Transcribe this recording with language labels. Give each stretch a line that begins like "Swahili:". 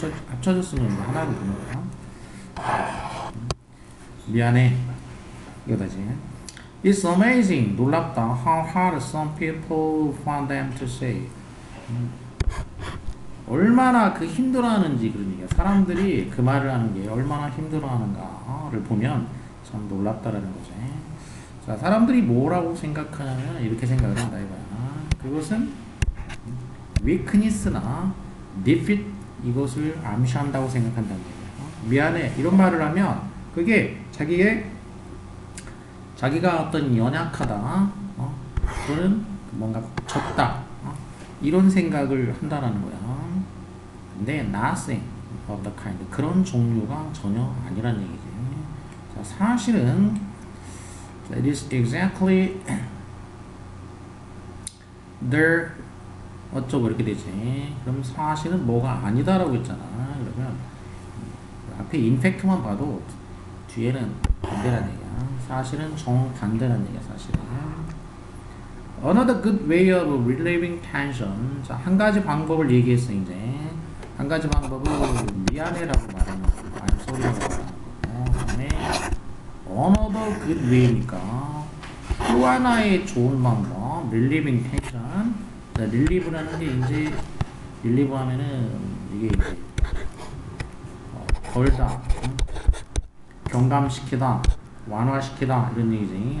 Korean: 합쳐졌으면 하나로 보는 거야. 미안해. 이거다지.
English: It's amazing.
Korean: 놀랍다.
English: How hard some people find them to say.
Korean: 얼마나 그 힘들어하는지 그런 얘기야. 사람들이 그 말을 하는 게 얼마나 힘들어하는가를 보면 참 놀랍다라는 거지. 자, 사람들이 뭐라고 생각하냐면 이렇게 생각을 한다 이거야. 그것은 weakness나 defeat 이것을 암시한다고 생각한다는 거예요. 미안해 이런 말을 하면 그게 자기가 어떤 연약하다, 또는 뭔가 졌다, 이런 생각을 한다라는 거야. 근데
English: nothing of the kind
Korean: 그런 종류가 전혀 아니란 얘기지. 자, 사실은
English: it is exactly there
Korean: 어쩌고 이렇게 되지. 그럼 사실은 뭐가 아니다라고 했잖아. 그러면 앞에 인팩트만 봐도 뒤에는 반대란 얘기야. 사실은 정반대란 얘기야. 사실은.
English: Another good way of relieving tension.
Korean: 자, 한 가지 방법을 얘기했어 이제. 한 가지 방법은 미안해라고 말하는 거.
English: I'm sorry
Korean: 라고 말하는 거. 그다음에
English: another good way
Korean: 니까 또 하나의 좋은 방법.
English: relieving tension.
Korean: 자, 릴리브라는 게 이제 릴리브 하면은 이게 이제 덜다, 경감시키다, 완화시키다 이런 얘기지.